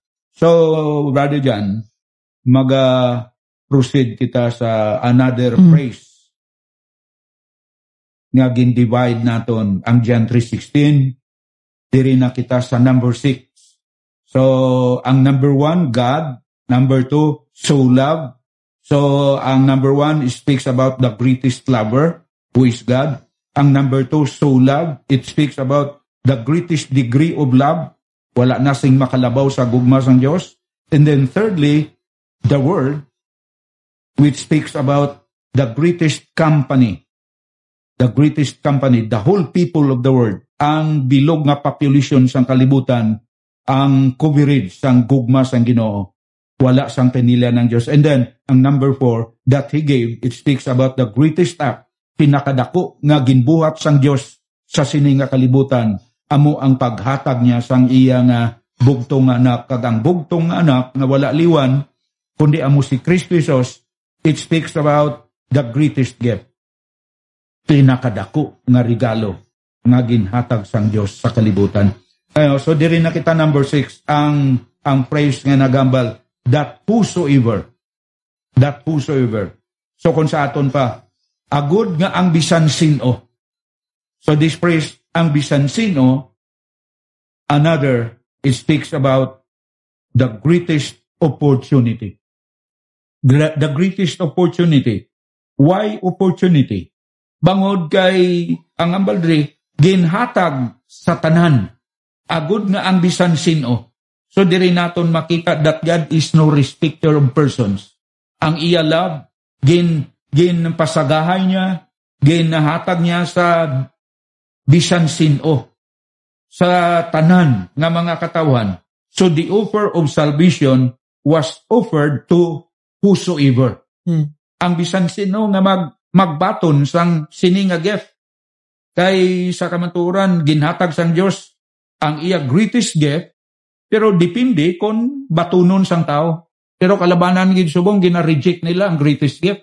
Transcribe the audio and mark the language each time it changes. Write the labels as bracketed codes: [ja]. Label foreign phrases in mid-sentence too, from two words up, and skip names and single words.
[hil] So, Brother John, proceed kita sa [en] another praise [hil] nga gin-divide naton ang John 3:16, diri na kita sa number 6. [en] So, ang number 1, God. Number 2, so love. So, ang number 1 speaks about the greatest lover, who is God. Ang number 2, so love, it speaks about the greatest degree of love. [hil] Wala na sing makalabaw sa gugma sang Diyos. [en] And then thirdly, the word, which speaks about the greatest company. The greatest company, the whole people of the world, [hil] ang bilog nga population sang kalibutan, ang coverage sang gugma sang Ginoo, wala sang pinila ng Diyos. [en] And then, ang number 4, that He gave, it speaks about the greatest act, [hil] pinakadako nga ginbuhat sang Diyos sa sining nga kalibutan, amo ang paghatag niya sang iya nga bugtong anak. Kag ang bugtong anak nga wala liwan, kundi amo si Kristo Jesus, [en] it speaks about the greatest gift, [hil] pinakadako nga regalo nga ginhatag sang Dios sa kalibutan. So diri na kita number 6, ang praise nga nagambal, [en] that whosoever. [hil] So kung sa aton pa, agud nga ang bisan sino, [en] So this phrase, [hil] ang bisan sino, [en] another, it speaks about the greatest opportunity. The greatest opportunity. Why opportunity? [hil] Bangod kay ang ambaldre, ginhatag sa tanan. Agud nga ang bisan sino. So diri naton makita [en] that God is no respecter of persons. [hil] Ang iya love, pasagahay niya, ginahatag niya sa bisan sino, sa tanan nga mga katawan. [en] So the offer of salvation was offered to whosoever. [hil] Ang bisan sino nga magbaton sang sini nga gift. Kay sa kamaturan, ginhatag sang Dios ang iya [en] greatest gift, [hil] pero depende kung batunon sang tao. Pero kalabanan gid subong gina-reject nila ang [en] greatest gift.